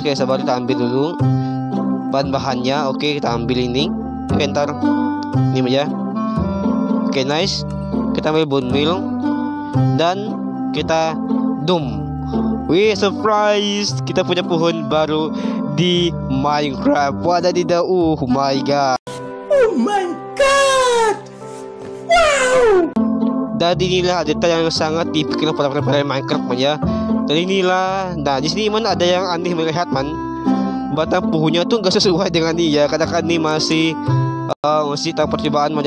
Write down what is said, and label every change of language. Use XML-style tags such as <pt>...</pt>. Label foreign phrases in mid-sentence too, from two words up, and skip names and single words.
<id>Oke, sabar, kita ambil dulu bahan-bahannya. Oke, kita ambil ini. Ntar ini ya. Oke, nice. Kita ambil</id> <en>bone meal</en> <id>dan kita surprise, kita punya pohon baru di Minecraft.</id> <en>Wadadah, oh my god. Wow.</en> <id>Dan inilah detail yang sangat dipikirkan para pemain Minecraft man ya. Dan inilah, nah di sini man ada yang aneh melihat man. Batang pohonnya tuh nggak sesuai dengan dia. Kadang-kadang ini masih tahap percobaan man.</id>